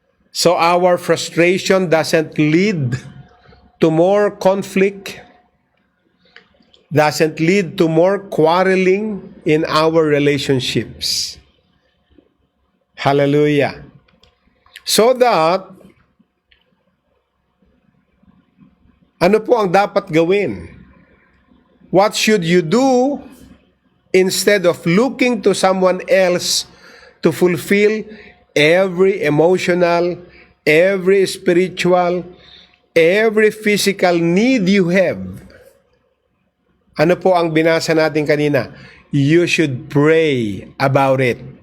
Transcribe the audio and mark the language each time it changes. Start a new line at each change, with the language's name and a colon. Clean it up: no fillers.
English: So, our frustration doesn't lead to more conflict, doesn't lead to more quarreling in our relationships. Hallelujah.
Filipino: So that, ano po ang dapat gawin?
English: What should you do instead of looking to someone else to fulfill every emotional, every spiritual, every physical need you have?
Filipino: Ano po ang binasa natin kanina?
English: You should pray about it.